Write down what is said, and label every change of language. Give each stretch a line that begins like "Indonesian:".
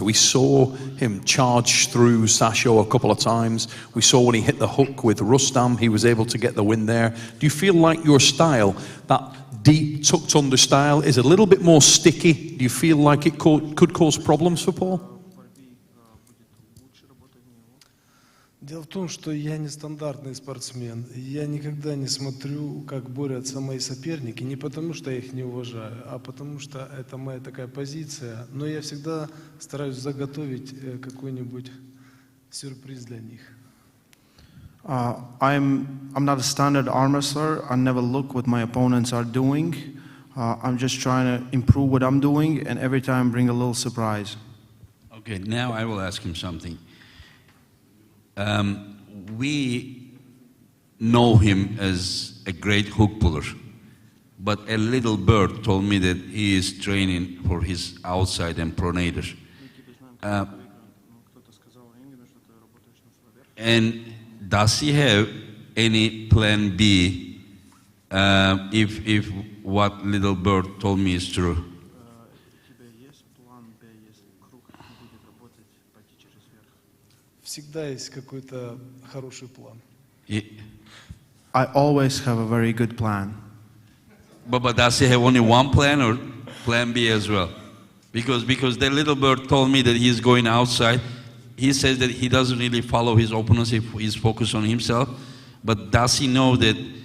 English: We saw him charge through Sasho a couple of times. We saw when he hit the hook with Rustam, he was able to get the win there. Do you feel like your style, that deep, tucked under style, is a little bit more sticky? Do you feel like it could cause problems for Paul?
Russian: Дело в том, что я нестандартный спортсмен. Я никогда не смотрю, как борются мои соперники, не потому что я их не уважаю, а потому что это моя такая позиция. Но я всегда стараюсь заготовить какой-нибудь сюрприз для них.
English: I'm not a standard arm wrestler. I never look what my opponents are doing. I'm just trying to improve what I'm doing, and every time bring a little surprise. Okay, now I will ask him something. We know him as a great hook puller, but a little bird told me that he is training for his outside and pronator. And does he have any plan B if what little bird told me is true?
Russian: Всегда есть какой-то хороший план.
English: I always have a very good plan. But does he have only one plan or plan B as well? Because the little bird told me that he's going outside. He says that he doesn't really follow his opponents if he's focused on himself. But does he know that